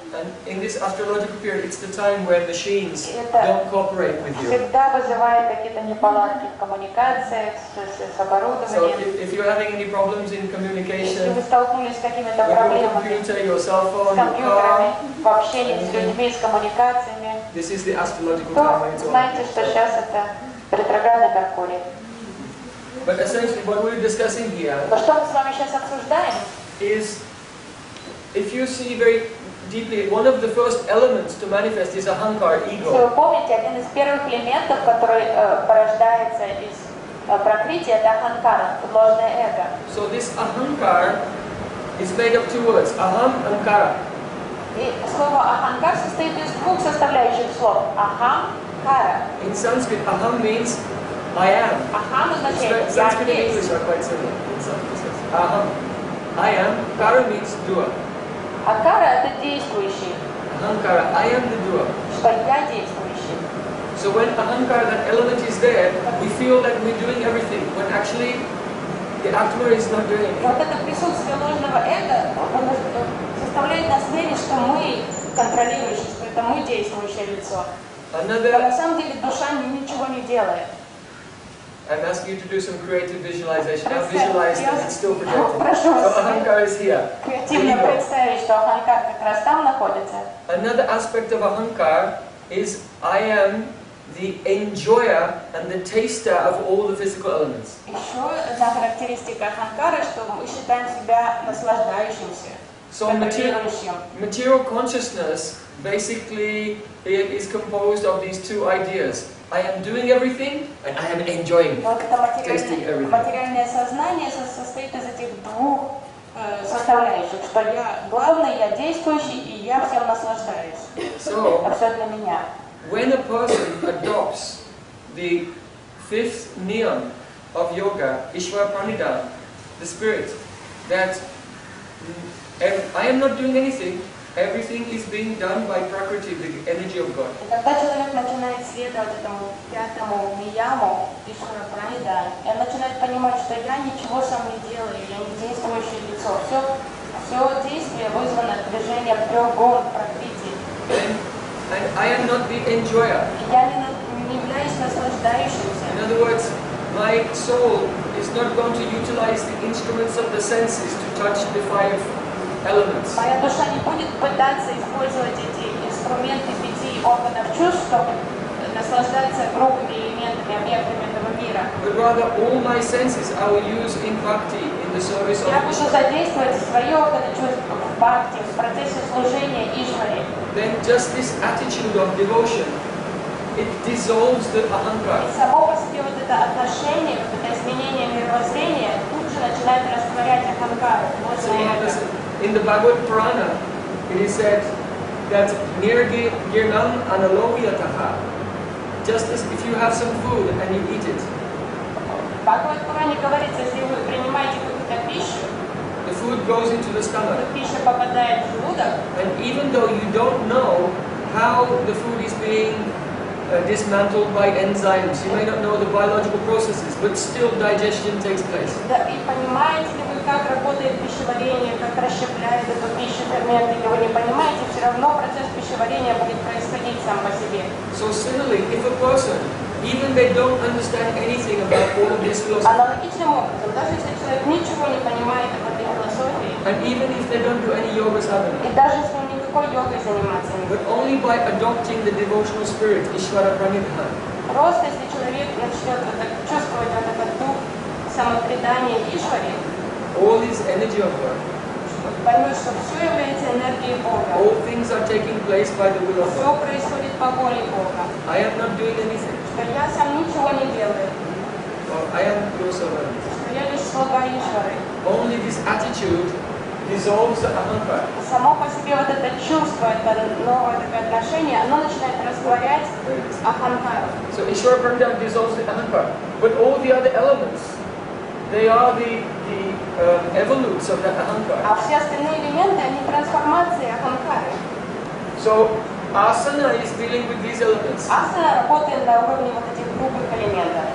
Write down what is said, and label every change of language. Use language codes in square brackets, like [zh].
[en] And in this astrological period, it's the time when machines [ru] Это [en] don't cooperate with you. [ru] всегда вызывает какие-то неполадки в коммуникациях, с [en] So [ru] оборудованием. [en] if you're having any problems in [ru] Если [en] communication, [ru] вы столкнулись с какими-то [en] with your [ru] проблемами [en] computer, your cell [ru] с [en] phone, your [ru] компьютерами, [en] car, [ru] в общении с людьми, с коммуникациями, [en] this is the astrological [ru] то [en] time when it's on. [ru] знаете, что сейчас это ретроградный Меркурий. [en] But essentially what we're discussing here [ru] Но что мы с вами сейчас обсуждаем? [en] is, if you see very deeply, one of the first elements to manifest is ahankar, [ru] Если [en] ego. [ru] вы помните, один из первых элементов, который порождается из прокрытия, это аханкара, ложное эго. [en] So this ahankar is made of two words, aham, ankara. [ru] И слово аханкар состоит из двух составляющих слов. Ахам, кара. [en] In Sanskrit, aham means I am. [ru] Ахам означает я [en] Sanskrit and English [ru] есть. [en] are quite similar in some cases. Aham, I am. Kara means doer. [ru] А кара это действующий, [en] Ahankara, I am the doer. [ru] что я действующий. [en] So when ahankara, that element is there, we feel that we're doing everything, when actually the Atma is not doing [ru] И [en] anything. [ru] вот это присутствие ложного эго заставляет нас верить, что мы контролирующие, что это мы действующее лицо. Но на [en] Another, [ru] самом деле душа ничего не делает. [en] I'm asking you to do some creative visualization. Now visualize that it's still projecting. [ru] Прошу [en] So [ru] вас [en] ahankara is here. [ru] креативно представить, что аханкар как раз там находится. [en] Another aspect of ahankara is I am the enjoyer and the taster of all the physical elements. [ru] Еще одна характеристика аханкара, что мы считаем себя наслаждающимся, [en] So [ru] контролирующим. [en] material consciousness basically is composed of these two ideas. I am doing everything and I am enjoying [ru] Вот это [en] tasting everything. [ru] материальное сознание состоит из этих двух составляющих, что я главный, я действующий, и я всем наслаждаюсь. [en] So, [ru] Это все для меня. [en] when a person adopts the fifth niyam of yoga, Ishvara Pranidhana, the spirit, that I am not doing anything, everything is being done by Prakriti, the energy of God. [ru] И когда человек начинает следовать этому пятому нияму, Ишвара Пранидхана, он начинает понимать, что я ничего сам не делаю, я не действующее лицо. Все действие вызвано движением трех гун Пракрити. [en] And I am not the enjoyer. [ru] Я не являюсь наслаждающимся. [en] In other words, my soul is not going to utilize the instruments of the senses to touch the five elements. [ru] Моя душа не будет пытаться использовать эти инструменты пяти органов чувств, чтобы наслаждаться грубыми элементами, объектами этого мира. [en] But rather, all my senses I will use in bhakti, in the service of [ru] Я буду [en] Krishna. [ru] задействовать свои органы чувств в бхакти, в процессе служения Ишваре. [en] Then just this attitude of devotion, it dissolves the ahankara. [ru] И само по себе вот это отношение, вот это изменение мировоззрения тут же начинает растворять аханкару, [en] So [ru] ложное эго. [en] in the Bhagavad Purana, it is said that [sa] nirgi girnam analovyataha. [en] Just as if you have some food and you eat it, [ru] В Бхагавад-пуране говорится, если вы принимаете какую-то пищу, [en] the food goes into the stomach. [ru] пища попадает в желудок, [en] And even though you don't know how the food is being dismantled by enzymes, you may not know the biological processes, but still digestion takes place. [ru] да, и понимаете ли вы, как работает пищеварение, как расщепляет эту пищу ферменты, или вы не понимаете, все равно процесс пищеварения будет происходить сам по себе. [en] So similarly, if a person, even they don't understand anything about all of this philosophy, [ru] Аналогичным образом, даже если человек ничего не понимает об этой философии, [en] and even if they don't do any yoga sadhana, [ru] и даже если он никакой йогой заниматься не [en] but [ru] будет, [en] only by adopting the devotional spirit, Ishvara Pranidhana, [ru] просто если человек начнет вот так чувствовать вот этот дух самопредания Ишваре, [en] all is energy of God. [ru] поймет, что все является энергией Бога, [en] All things are taking place by the will of [ru] все [en] God. [ru] происходит по воле Бога, [en] I am not doing anything. [ru] что я сам ничего не делаю, [en] Or I am your servant. [ru] что я лишь слуга Ишвары. [en] Only this attitude dissolves the ahankara. [ru] Само по себе вот это чувство, это новое такое отношение, оно начинает растворять аханкару. [en] So Ishvara Pranidhana dissolves the ahankara. But all the other elements, they are the evolutes of the ahankara. [ru] А все остальные элементы, они трансформации аханкары. [en] So asana is dealing with these elements. [ru] Асана работает на уровне вот этих грубых элементов.